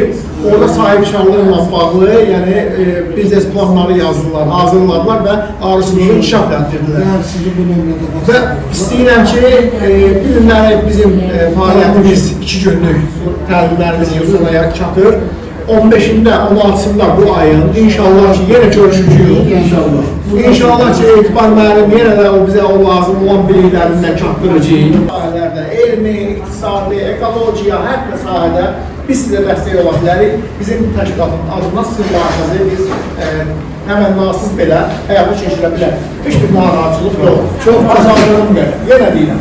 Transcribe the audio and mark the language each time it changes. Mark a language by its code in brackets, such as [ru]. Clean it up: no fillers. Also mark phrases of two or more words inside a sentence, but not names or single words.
[az] Orada sahibkarlıqla bağlı, yəni biznes planları yazdılar, hazırladılar və arıçılığı inkişaf etdirdilər. Və istəyirəm ki, bir günləri bizim fəaliyyətimiz 2 günlük təlimlərimiz yurtuna çatır. [tr] 15'inde, 16'sında bu ayın inşallah ki yine görüşeceğiz. [az] İnşallah ki Etibar müəllim [tr] yine de o bize [az] o lazım olan biliklərindən çatdıracaq. Sahələrdə elmi, iktisadi, ekolojiya, hər bir sahədə Biz sizə dəstək ola bilərik. Bizim təşkilatın adından sizin markazı biz əmənnasız belə həyata keçirə bilərik. Heç bir narahatçılıq yox. Çox azadlığım belə. Yenə deyirəm.